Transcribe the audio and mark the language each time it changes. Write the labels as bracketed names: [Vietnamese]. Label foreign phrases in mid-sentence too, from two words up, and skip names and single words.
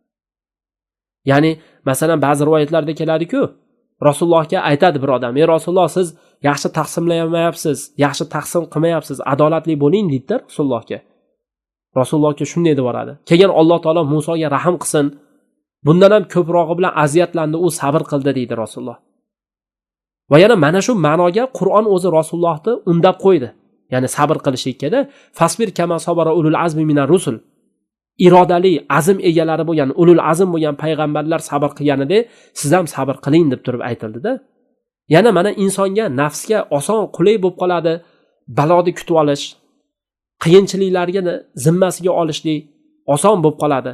[Uzbek] Ya'ni masalan ba'zi rivoyatlarda keladi-ku, Rasulullohga aytadi bir odam, "Ey Rasululloh, siz yaxshi taqsimlayapsiz, yaxshi taqsim qilmayapsiz, adolatli bo'ling" deydi Rasulullohga. Rasulullohga shunday deb boradi. Keyin Alloh taolo Musoga rahim qilsin, bundan ham ko'prog'i bilan aziyatlandi, u sabr qildi deydi Rasululloh. Va yana mana shu ma'noga Qur'on o'zi Rasulullohni undab qo'ydi. Ya'ni sabr qilishlikda [Arabic] فاصبر كما صبر أولو العزم من الرسل. [Uzbek] Irodali, azm egalari bo'lgan, [Arabic] أولو العزم [Uzbek] bo'lgan payg'ambarlar sabr qilganida siz ham sabr qiling deb turib aytildi-da. Yana mana insonga, nafsga oson, qulay bo'lib qoladi, baloni kutib olish, qiyinchiliklarga zimmasiga olishlik oson bo'lib qoladi.